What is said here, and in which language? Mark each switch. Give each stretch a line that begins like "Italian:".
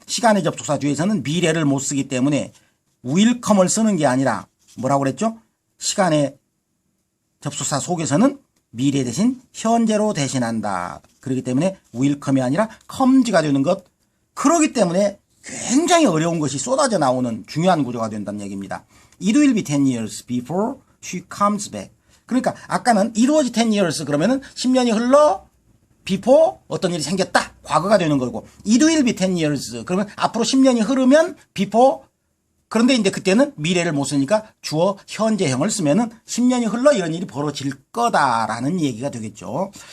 Korean: 시간의 접속사 뒤에서는 미래를 못 쓰기 때문에 will come을 쓰는 게 아니라 뭐라고 그랬죠? 시간의 접속사 속에서는 미래 대신 현재로 대신한다. 그렇기 때문에 will come이 아니라 comes가 되는 것. 그렇기 때문에 굉장히 어려운 것이 쏟아져 나오는 중요한 구조가 된다는 얘기입니다.
English: It will be 10 years before she comes back.
Korean: 그러니까 아까는
English: it was 10 years
Korean: 그러면은 10년이 흘러 before 어떤 일이 생겼다. 과거가 되는 거고
English: it will be 10 years
Korean: 그러면 앞으로 10년이 흐르면 before 그런데 이제 그때는 미래를 못 쓰니까 주어 현재형을 쓰면은 10년이 흘러 이런 일이 벌어질 거다라는 얘기가 되겠죠.